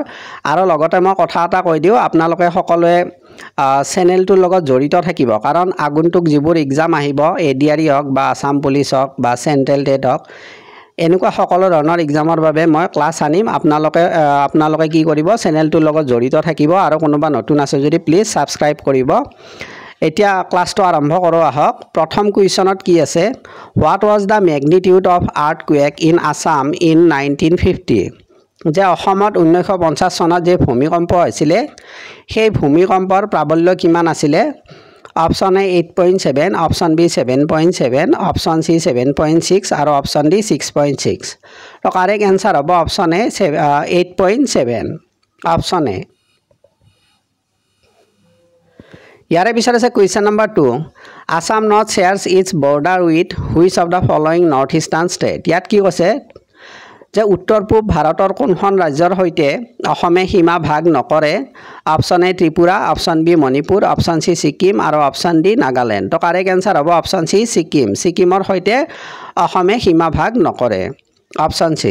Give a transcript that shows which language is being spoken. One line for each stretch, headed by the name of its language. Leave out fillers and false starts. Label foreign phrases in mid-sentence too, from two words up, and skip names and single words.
Assamese: আৰু লগতে মই কথা এটা কৈ দিও, আপোনালোকে সকলোৱে চেনেলটোৰ লগত জড়িত থাকিব, কাৰণ আগন্তুক যিবোৰ এক্সাম আহিব, এডিআৰই হওক বা আসাম পুলিচ হওক বা চেন্ট্ৰেল টেট হওক, এনেকুৱা সকলো ধৰণৰ এক্সামৰ বাবে মই ক্লাস আনিম। আপোনালোকে কি কৰিব, চেনেলটোৰ লগত জড়িত থাকিব আৰু কোনোবা নতুন আছে যদি
English: please subscribe
Assamese: কৰিব। এতিয়া ক্লাসটো আৰম্ভ কৰো আহক। প্ৰথম কুৱেশ্যনত কি আছে,
English: What was the magnitude of earthquake in Assam in 1950?
Assamese: যে অসমত 1950 চনত যে ভূমিকম্প হৈছিল, সেই ভূমিকম্পৰ প্ৰাবল্য কিমান আছিল?
English: Option A 8.7, Option B 7.7, Option C 7.6 আৰু Option D 6.6. তো correct answer হ'ব Option A 8.7, Option A. ইয়াৰে পিছত আছে Question number 2, Assam North shares its border with which of the following North Eastern state?
Assamese: ইয়াত কি কৈছে যে উত্তৰ পূব ভাৰতৰ কোনখন ৰাজ্যৰ সৈতে অসমে সীমা ভাগ নকৰে?
English: Option A Tripura, Option B Manipur, Option C Sikkim আৰু Option D Nagaland.
Assamese: তো
English: correct answer
Assamese: হ'ব
English: Option C Sikkim.
Assamese: ছিকিমৰ সৈতে অসমে সীমা ভাগ নকৰে,
English: Option C.